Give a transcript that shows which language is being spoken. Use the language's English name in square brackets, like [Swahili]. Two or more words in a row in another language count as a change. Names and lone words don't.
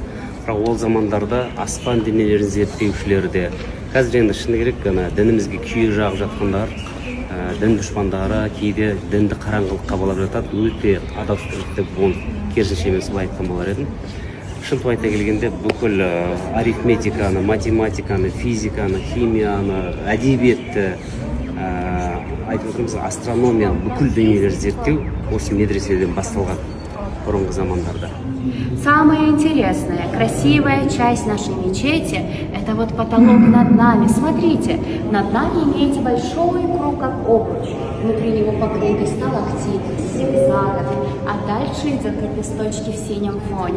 [Kazakh] Бірақ ол замандарда аспан денелерін зерттеушілер де, қазір енді шыны керек, дінімізге күйе жағып жатқандар, дін дұшпандары кейде дінді қараңғылыққа балап жатады, өте адалдық бұл керісінше мен солай айтқан болар едім. Шынтып айта келгенде бүкіл арифметиканы, математиканы, физиканы, химияны, әдебиетті, айтып отырмыз, астрономия, бүкіл дүниелер зерттеу осы медреседен басталған. [Uzbek] burungi zamonlarda. [Russian] Самая интересная, красивая часть нашей мечети – это вот потолок над нами. Смотрите, над нами имеете большой круг, как обруч. Внутри него покрыты сталактиты, зигзагами, а дальше идут лепесточки в синем фоне.